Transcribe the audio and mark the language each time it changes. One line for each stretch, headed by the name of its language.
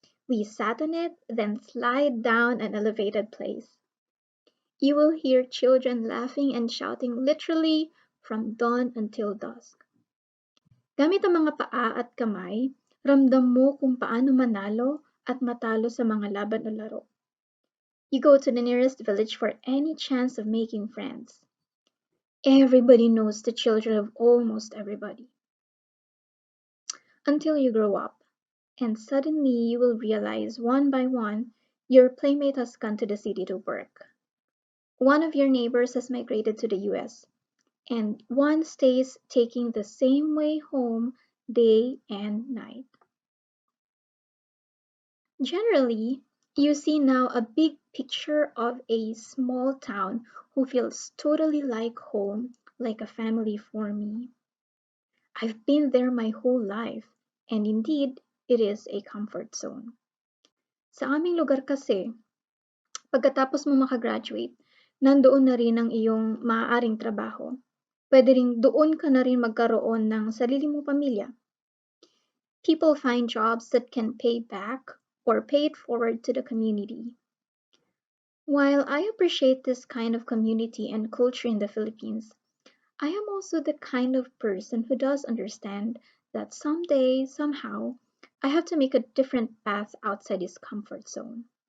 English: We sat on it, then slide down an elevated place. You will hear children laughing and shouting literally from dawn until dusk.
Filipino: Gamit ang mga paa at kamay, ramdam mo kung paano manalo at matalo sa mga laban o laro.
English: You go to the nearest village for any chance of making friends. Everybody knows the children of almost everybody. Until you grow up, and suddenly you will realize one by one your playmate has gone to the city to work. One of your neighbors has migrated to the US, and one stays taking the same way home day and night. Generally, you see now a big picture of a small town who feels totally like home, like a family for me. I've been there my whole life, and indeed, it is a comfort zone.
Filipino: Sa aming lugar kasi, pagkatapos mo makagraduate, nandoon na rin ang iyong maaaring trabaho. Pwede rin doon ka na rin magkaroon ng sarili mong pamilya.
English: People find jobs that can pay back or pay it forward to the community. While I appreciate this kind of community and culture in the Philippines, I am also the kind of person who does understand that someday, somehow, I have to make a different path outside his comfort zone.